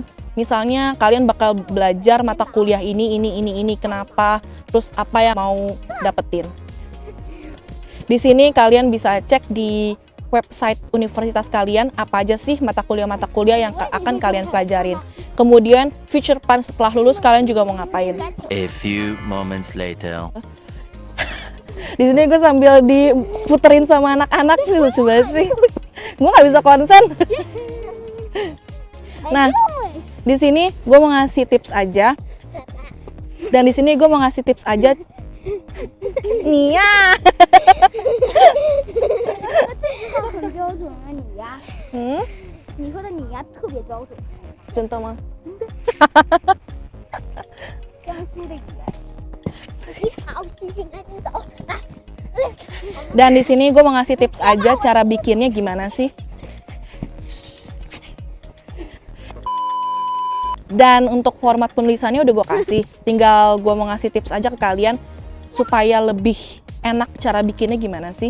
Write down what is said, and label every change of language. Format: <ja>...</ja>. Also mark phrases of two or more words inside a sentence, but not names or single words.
<id>Misalnya kalian bakal belajar mata kuliah ini, kenapa, terus apa yang mau dapetin. Di sini kalian bisa cek di website universitas kalian apa aja sih mata kuliah yang akan kalian pelajarin. Kemudian</id> <en>future plan</en> <id>setelah lulus kalian juga mau ngapain.</id> <en>A few moments later.</en> <id>Di sini gue sambil diputerin sama anak-anak, lucu banget sih. Gue nggak bisa konsen. Nah, di sini gue mau ngasih tips aja. Dan di sini gue mau ngasih tips aja. Nia.</id> <zh>很标准啊，你呀，你说的你呀特别标准，</zh> <id>Contoh mah.</id> <zh>江苏的你。你好，星星，赶紧走，来。</zh> <id>Dan di sini gue mau ngasih tips aja cara bikinnya gimana sih. Dan untuk format penulisannya udah gue kasih. Tinggal gue mau ngasih tips aja ke kalian supaya lebih enak cara bikinnya gimana sih.</id>